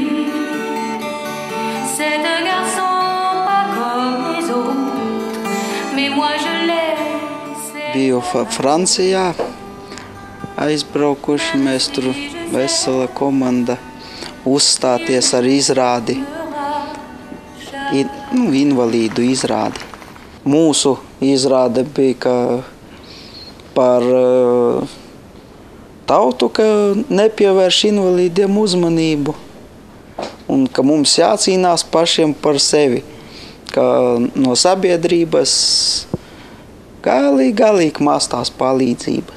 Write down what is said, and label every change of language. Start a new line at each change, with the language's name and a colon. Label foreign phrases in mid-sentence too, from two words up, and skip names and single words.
French: C'est un garçon pas comme les autres, mais moi je l'aime.
Latvian: Biju Francijā, aizbraukuši mēs tur vesela komanda uzstāties ar izrādi, invalīdu izrādi. Mūsu izrāde bija par tautu, ka nepievērš invalīdiem uzmanību un ka mums jācīnās pašiem par sevi, ka no sabiedrības galīgi maz tās palīdzības.